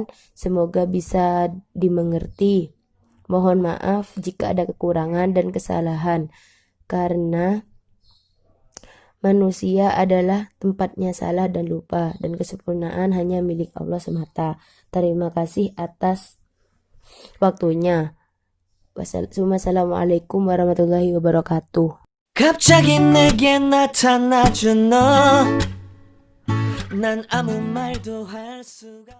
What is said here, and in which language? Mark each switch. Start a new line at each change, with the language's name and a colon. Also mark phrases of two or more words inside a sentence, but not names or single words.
Indonesian: Semoga bisa dimengerti. Mohon maaf jika ada kekurangan dan kesalahan, karena manusia adalah tempatnya salah dan lupa, dan kesempurnaan hanya milik Allah semata. Terima kasih atas waktunya.
Arabic: والسلام عليكم ورحمة الله وبركاته.
Korean: 갑자기 내게 나타나준 너, 난 아무 말도 할 수가